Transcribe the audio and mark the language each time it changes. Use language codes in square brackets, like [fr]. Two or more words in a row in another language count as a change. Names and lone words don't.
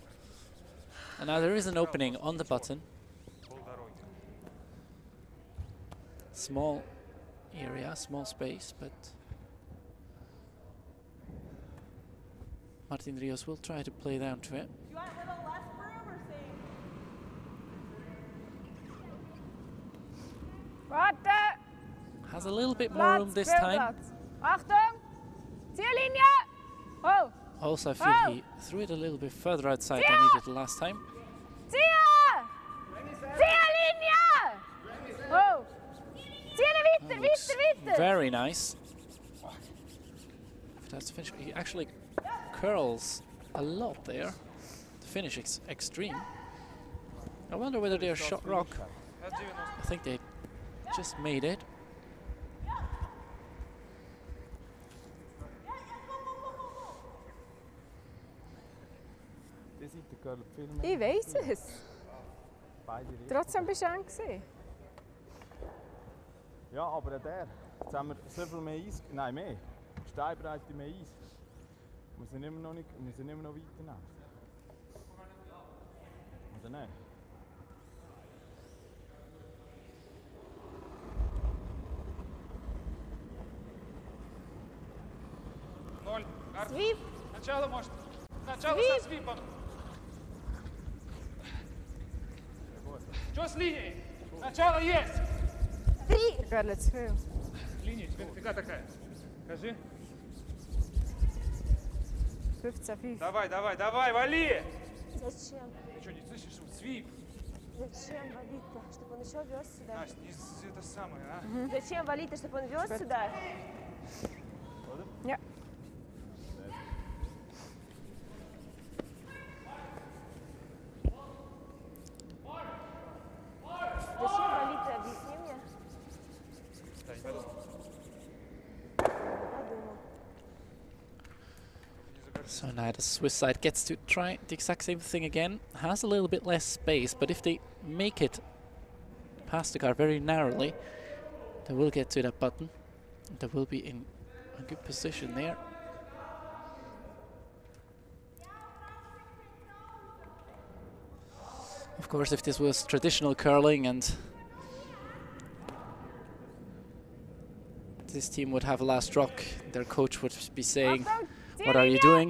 [en] And now there is an opening on the button. Small area, small space, but Perret-Rios will try to play down to it. You want a little less room or same? [de] Warte! [en] Has a little bit more room this time. [de] Achtung! Ziellinie! Oh! Also, [en] I feel he threw it a little bit further outside than he did last time. [de] Ziel! Ziellinie! Oh! Ziele weiter, [en] Looks [de] weiter, weiter! [en] very nice. If that's the finish, he actually curls a lot there. The finish is extreme. I wonder whether they're shot rock. I think they just made it. [de] Ich weiss es. Trotzdem bist du eng gewesen. Ja, aber der. Jetzt haben wir so viel mehr Eis. Nein, mehr. Steinbreite mehr Eis. Wir sind immer noch weiter nach. Oder nicht? [ru] Ноль. Свип! Сначала может. Сначала Свип! со свипом. Что с линией? Начало есть! [de] Gar zu viel. [ru] Линия тебе нафига такая? Скажи. 15-5. Давай, давай, давай, вали! Зачем? Ты что, не слышишь? Свип! Зачем валить-то? Чтобы он еще вез сюда? Настя, не это самое, а? Зачем валить-то? Чтобы он вез сюда? [de] Ja. [ru] Зачем валить-то? Объясни мне. Да, не подумал. Подумал. [en] So now the Swiss side gets to try the exact same thing again. Has a little bit less space, but if they make it past the guard very narrowly, they will get to that button. They will be in a good position there. Of course, if this was traditional curling and this team would have a last rock, their coach would be saying, "What are you doing?